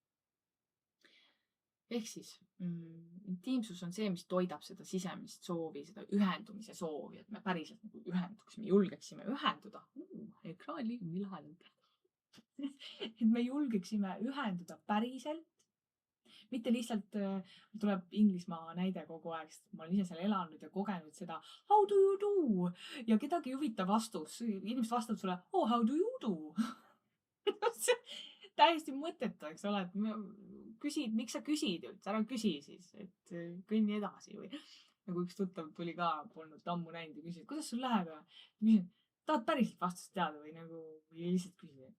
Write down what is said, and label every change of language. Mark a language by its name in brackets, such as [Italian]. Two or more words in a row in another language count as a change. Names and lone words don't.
[Estonian] Ehk siis intiimsus on see, mis toidab seda sisemist soovi, seda ühendumise soovi, et me päriselt nagu ühenduksime, julgeksime ühenduda. Ekraan liigub nii lahedalt. Et me julgeksime ühenduda päriselt. Mitte lihtsalt tuleb Inglismaa näide kogu aeg, sest ma olen ise seal elanud ja kogenud seda [English] how do you do? [Estonian] Ja kedagi ei huvita vastus. Inimesed vastavad sulle [English] how do you do? [Estonian] Täiesti mõttetu, eks ole, et küsid, miks sa küsid üldse, ära küsi siis, et kõnni edasi või. Nagu üks tuttav tuli ka, polnud ammu näinud ja küsis, kuidas sul läheb? Küsin, tahad päriselt vastust teada või nagu lihtsalt küsin?